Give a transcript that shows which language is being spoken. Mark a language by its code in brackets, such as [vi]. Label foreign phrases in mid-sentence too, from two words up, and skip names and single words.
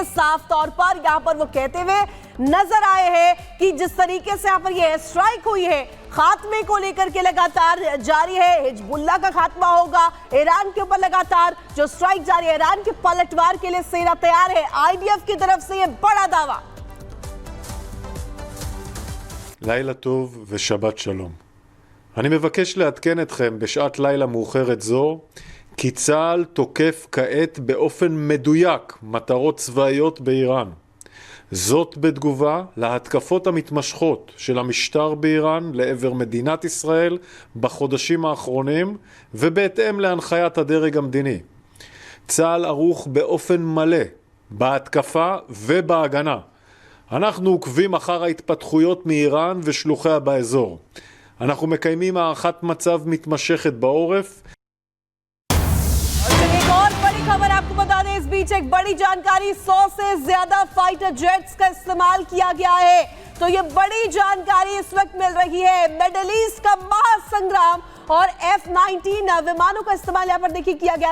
[hi] साफ तौर पर यहां पर वो कहते हुए नजर आए हैं कि जिस तरीके से यहां पर ये स्ट्राइक हुई है खात्मे को लेकर के लगातार जारी है, हिजबुल्लाह का खात्मा होगा, ईरान के ऊपर लगातार जो स्ट्राइक जारी है, ईरान के पलटवार के लिए सेना तैयार है, आईडीएफ की तरफ से ये बड़ा दावा। [he] לילה טוב ושבת שלום. אני מבקש לעדכן אתכם בשעת לילה מאוחרת זו כי צה"ל תוקף כעת באופן מדויק מטרות צבאיות באיראן. זאת בתגובה להתקפות המתמשכות של המשטר באיראן לעבר מדינת ישראל בחודשים האחרונים ובהתאם להנחיית הדרג המדיני. צה"ל ערוך באופן מלא בהתקפה ובהגנה. אנחנו עוקבים אחר ההתפתחויות מאיראן ושלוחיה באזור. אנחנו מקיימים הערכת מצב מתמשכת בעורף. [hi] एक और बड़ी खबर आपको बता दें, इस बीच एक बड़ी जानकारी, 100 से ज्यादा [en] fighter jets [hi] का इस्तेमाल किया गया है। तो ये बड़ी जानकारी इस वक्त मिल रही है। [en] Middle East [hi] का महासंग्राम और F-19 विमानों का इस्तेमाल यहाँ पर देखिए किया गया।